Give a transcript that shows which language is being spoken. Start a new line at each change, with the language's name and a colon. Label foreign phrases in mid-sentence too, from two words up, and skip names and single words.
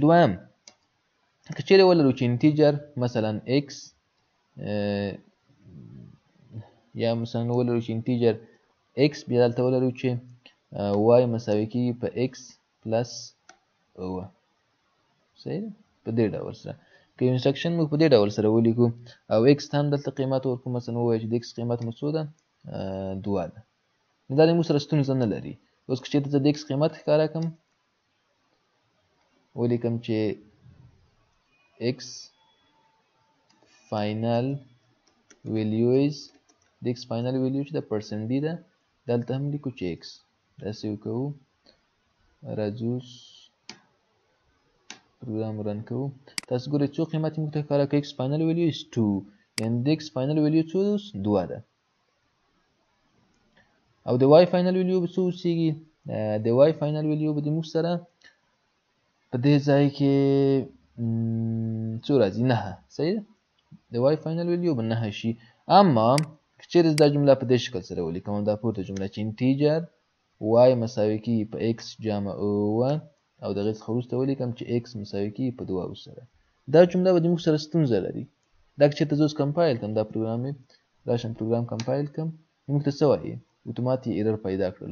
Pashto: دویم که چیرې ولرو چې انټیجر مثلا x یا مثلا ولرو چې انټیجر x بیا دلته ولرو چې y مساوي کېږي په x پلس اوه صحیح ده. په دې ډول سره که یو انسټرکشن موږ په دې ډول سره ولیکو او x ته هم دلته قیمت ورکړو، مثلا ووایو چې د x قیمت مو څو ده 2 ده، نو دا موږ سره ستونزه نه لري. اوس که چېرته زه د x قیمت ښکاره کړم ولیکم چې
English: x final value is
Pashto: د
English: x final value
Pashto: چې د پرسنټ دی ده، دلته هم لیکو چې x. داسې وکړو راځو
English: program run
Pashto: کوو. تاسو ګورئ څو قیمت یې موږ ته ښکاره کړه.
English: x final value is
Pashto: 2 یعنې د
English: x final value
Pashto: څو ده 2 ده. او د
English: y final value
Pashto: به څو اوسېږي؟ د
English: y final value
Pashto: به د موږ سره په دې ځای کې څو راځي 9 صحیح ده. د
English: y final value
Pashto: به 9 شي. اما که چیرې دا جمله په دې شکل سره ولیکم دا پورته جمله چې انټیجر y مساوي کېږي په x جمع اوه او د هغې څخه وروسته ولیکم چې x مساوي کېږي په 2 سره، دا جمله به د موږ سره ستونزه لري. دا که چېرته زه اوس کمپایل کړم دا پروګرام یې راشم
English: program compile
Pashto: کړم موږ ته څه وایي اتومات یې ایرر پیدا کړل.